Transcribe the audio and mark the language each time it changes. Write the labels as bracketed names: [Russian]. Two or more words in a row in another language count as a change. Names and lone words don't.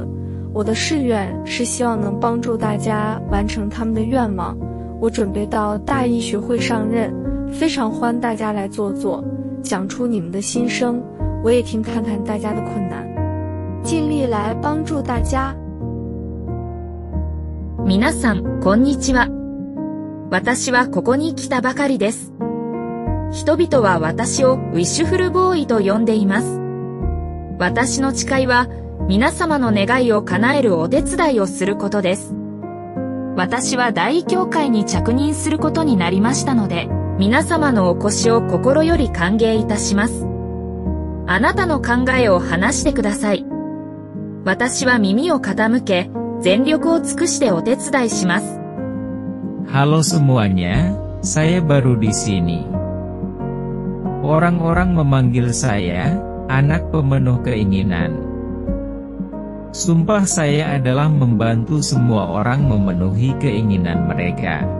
[Chinese] 我的誓愿是希望能帮助大家完成他们的愿望。我准备到大医学会上任，非常欢大家来坐坐，讲出你们的心声，我也听看看大家的困難，尽力来帮助大家。 [Japanese] 皆さん、こんにちは。私はここに来たばかりです。人々は私をウィッシュフルボーイと呼んでいます。私の誓いは、皆様の願いを叶えるお手伝いをすることです。私は大教会に着任することになりましたので、皆様のお越しを心より歓迎いたします。あなたの考えを話してください。私は耳を傾け、全力を尽くしてお手伝いします。 [Indonesian] Halo semuanya, saya baru di sini. Orang-orang memanggil saya, anak pemenuh keinginan. Sumpah saya adalah membantu semua orang memenuhi keinginan mereka.